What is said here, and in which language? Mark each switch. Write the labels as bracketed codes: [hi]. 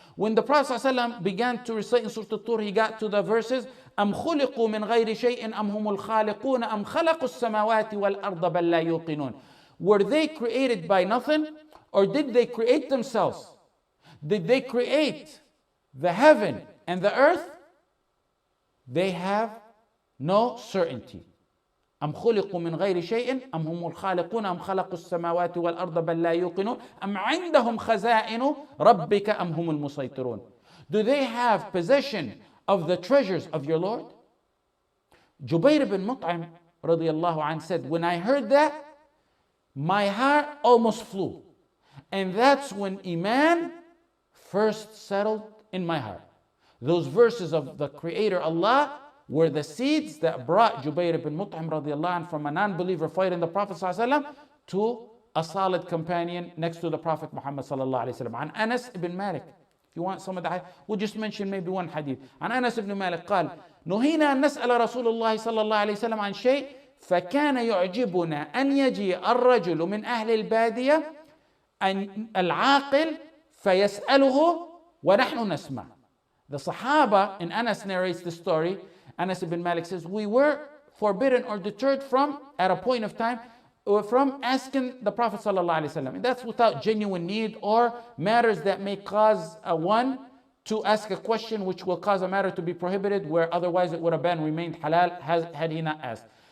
[en] When the Prophet ﷺ began to recite in Surah Al-Tur, he got to the verses, [ar] أَمْ خُلِقُوا مِنْ غَيْرِ شَيْءٍ أَمْ هُمُ الْخَالِقُونَ أَمْ خَلَقُوا السَّمَاوَاتِ وَالْأَرْضَ بَلْ لَا يُوقِنُونَ. [en] Were they created by nothing? Or did they create themselves? Did they create the heaven and the earth? They have no certainty. [ar] أم خلقوا من غير شيء أم هم الخالقون أم خلقوا السماوات والأرض بل لا يوقنون أم عندهم خزائن ربك أم هم المسيطرون. [en] Do they have possession of the treasures of your Lord? Jubayr bin Mut'im radiyallahu anh said, when I heard that, my heart almost flew. And that's when Iman first settled in my heart. Those verses of the Creator Allah were the seeds that brought Jubayr bin Mut'im radiyallahu anh from a non-believer fighting the Prophet ﷺ to a solid companion next to the Prophet Muhammad sallallahu alayhi wa sallam. An Anas ibn Malik. If you want some of the, we'll just mention maybe one hadith. [ar] An Anas ibn Malik قال نهينا أن نسأل رسول الله صلى الله عليه وسلم عن شيء فكان يعجبنا أن يجي الرجل من أهل البادية أن العاقل فيسأله ونحن نسمع. [en] The Sahaba, and Anas narrates the story, Anas ibn Malik says, we were forbidden or deterred from, at a point of time, from asking the Prophet ﷺ. And that's without genuine need or matters that may cause one to ask a question which will cause a matter to be prohibited, where otherwise it would have been remained halal had he not asked.